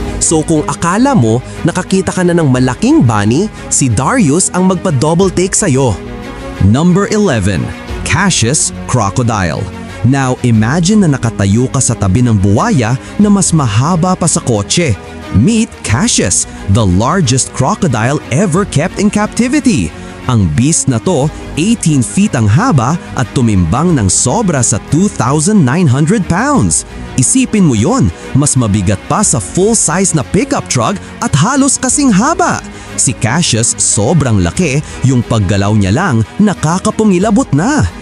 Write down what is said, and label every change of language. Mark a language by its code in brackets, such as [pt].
[tl] So kung akala mo nakakita ka na ng malaking bunny, si Darius ang magpa-double take sa'yo. Number 11. Cassius Crocodile. [en] Now imagine [tl] na nakatayo ka sa tabi ng buwaya na mas mahaba pa sa kotse. [en] Meet Cassius, the largest crocodile ever kept in captivity. [tl] Ang beast na to, 18 feet ang haba at tumimbang ng sobra sa 2,900 pounds. Isipin mo yon, mas mabigat pa sa full-size na pickup truck at halos kasing haba. Si Cassius sobrang laki, yung paggalaw niya lang nakakapungilabot na.